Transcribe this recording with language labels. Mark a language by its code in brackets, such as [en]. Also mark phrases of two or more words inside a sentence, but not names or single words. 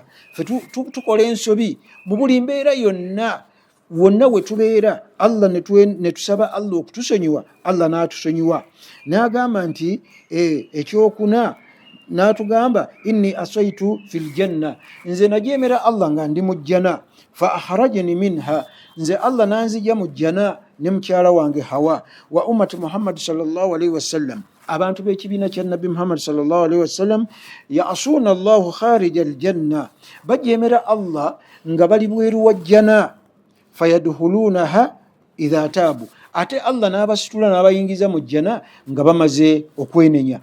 [lg] Ffe tukola ensobi mu buli mbeera yonna, wonna we tubeera, Allah ne tusaba Allah okutusonyiwa, Allah n'atusonyiwa. N'agamba nti ekyokuna, n'atugamba [ar] إني عصيت في الجنة, [lg] nze najeemera Allah nga ndi mu jjana. [ar] فأخرجني منها, [lg] nze Allah n'anzija mu jjana ne mukyala wange Hawa. [ar] وأمة محمد صلى الله عليه وسلم, [lg] abantu b'ekibiina kya Nabbi Muhammad [ar] صلى الله عليه وسلم يعصون الله خارج الجنة, [lg] bajeemera Allah nga bali bweru wa jjana. [ar] فيدخلونها إذا تابوا, [lg] ate Allah n'abasitula n'abayingiza mu jjana nga bamaze okwenenya.